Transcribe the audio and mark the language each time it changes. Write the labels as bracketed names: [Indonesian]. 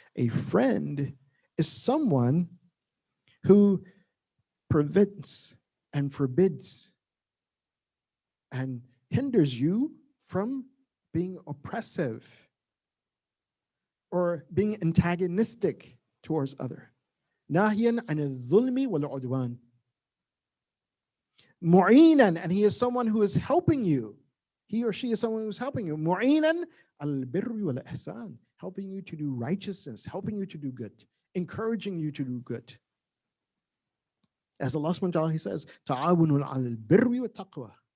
[English] A friend is someone who prevents and forbids and hinders you from being oppressive or being antagonistic towards other. [Arabic] ناهيا عن الظلم والعدوان. [English] معينا, and he is someone who is helping you. He or she is someone who is helping you. [Arabic] معينا على البر والإحسان, [English] helping you to do righteousness, helping you to do good, encouraging you to do good. As Allah subhanahu wa ta'ala, He says, [Arabic] تعاونوا على البر والتقوى.